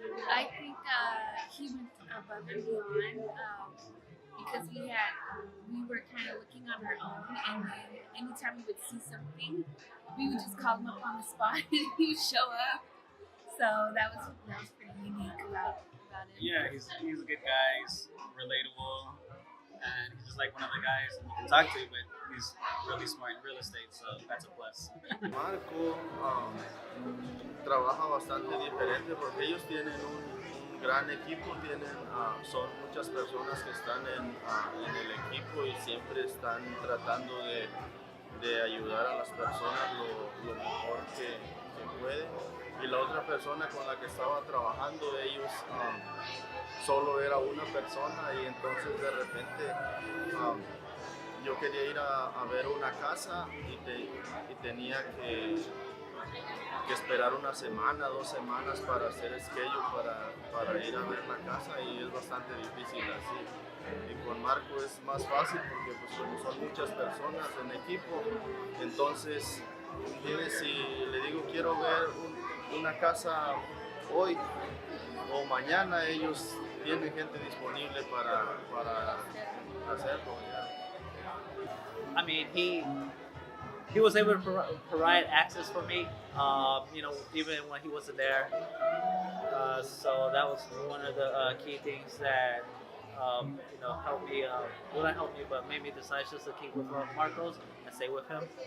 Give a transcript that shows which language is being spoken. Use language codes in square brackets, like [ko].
[en] I think he went above and beyond because we were kind of looking on our own, and then anytime we would see something, we would just call him up on the spot and he would show up. So that was pretty unique about him. Yeah, he's a good guy. He's relatable, and he's just like one of the guys you can talk to. But he's really smart in real estate, so that's a plus. [es] Marco trabaja bastante diferente porque ellos tienen un gran equipo, son muchas personas que están en el equipo y siempre están tratando de ayudar a las personas lo mejor que pueden. Y la otra persona con la que estaba trabajando, ellos solo era una persona, y entonces de repente yo quería ir a ver una casa y tenía que esperar una semana, 2 semanas para hacer schedule para ir a ver la casa, y es bastante difícil así. Y con Marco es más fácil porque pues como son muchas personas en equipo, entonces si le digo quiero ver una casa hoy o mañana, ellos tienen gente disponible para hacerlo. [en] I mean, he was able to provide access for me, even when he wasn't there. So that was one of the key things that helped me. Well, not helped me, but made me decide just to keep with Marcos and stay with him.